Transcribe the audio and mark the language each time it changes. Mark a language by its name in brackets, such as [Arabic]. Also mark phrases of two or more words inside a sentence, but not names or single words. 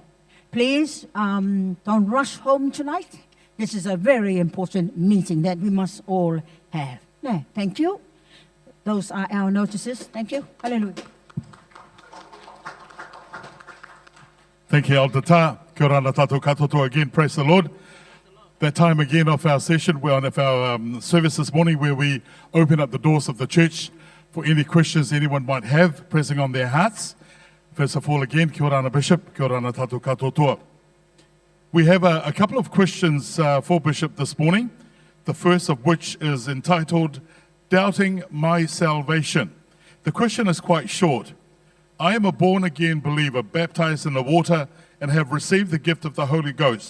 [English] Please don't rush home tonight. This is a very important meeting that we must all have. No. Thank you. Those are our notices. Thank you. Hallelujah. Thank you, Elder Ta. [Māori] Kia ora na tātou katoto again. [English] Praise the Lord. That time again of our session, we're on our service this morning where we open up the doors of the church for any questions anyone might have pressing on their hearts. First of all, again, [Māori] kia ora na Bishop, kia ora na tātou katotoa. [English] We have a couple of questions for Bishop this morning. The first of which is entitled, Doubting My Salvation. The question is quite short. I am a born-again believer, baptized in the water, and have received the gift of the Holy Ghost.